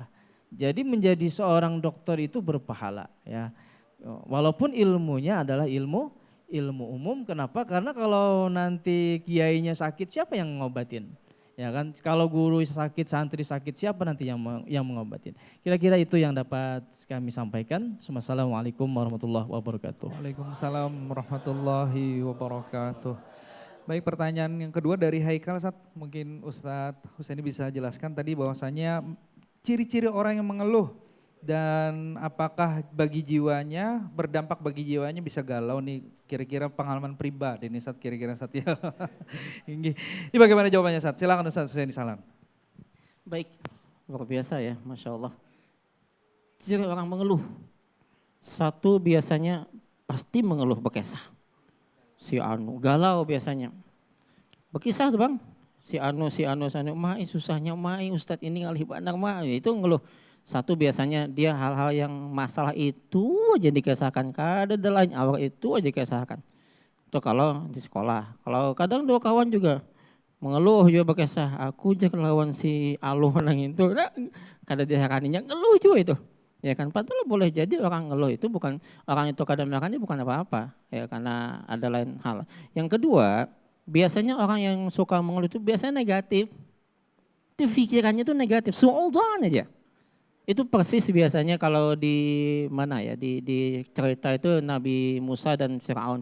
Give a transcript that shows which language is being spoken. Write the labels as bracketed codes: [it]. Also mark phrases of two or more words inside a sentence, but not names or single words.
[id] Jadi menjadi seorang dokter itu berpahala ya. Walaupun ilmunya adalah ilmu umum. Kenapa? Karena kalau nanti kiainya sakit, siapa yang ngobatin? Ya kan, kalau guru sakit, santri sakit, siapa nanti yang mengobatin? Kira-kira itu yang dapat kami sampaikan. [ar] السلام عليكم ورحمة الله وبركاته. وعليكم السلام ورحمة الله وبركاته. [id] Baik, pertanyaan yang kedua dari Haikal, Ustaz. Mungkin Ustadz Husaini bisa jelaskan tadi bahwasanya ciri-ciri orang yang mengeluh dan apakah berdampak bagi jiwanya bisa galau nih, kira-kira pengalaman pribadi nih Ustaz, kira-kira Ustaz ya. Ini bagaimana jawabannya Ustaz? Silakan Ustaz Husaini Salam. Baik, luar biasa ya, [ar] ما شاء الله. [id] Ciri orang mengeluh, satu biasanya pasti mengeluh berkisah. Si anu galau biasanya, berkisah tuh bang. Si anu, [bjn] mai susahnya, mai Ustadz ini ngalih bandar mai, itu ngeluh. Satu biasanya dia hal-hal yang masalah itu aja dikisahkan, kada ada lain awal itu aja dikisahkan. [id] Itu kalau di sekolah. [bjn] Kalau kadang dua kawan juga mengeluh juga berkisah, aku aja lawan si Aluh nang itu, nah, kada dihakaninya ngeluh juga itu. [id] Ya kan, padahal boleh jadi orang ngeluh itu bukan, orang itu kadang melakukannya bukan apa-apa, ya karena ada lain hal. Yang kedua, biasanya orang yang suka mengeluh itu biasanya negatif. Itu pikirannya itu negatif, suudzon aja. Itu persis biasanya kalau di mana ya, di cerita itu Nabi Musa dan Firaun.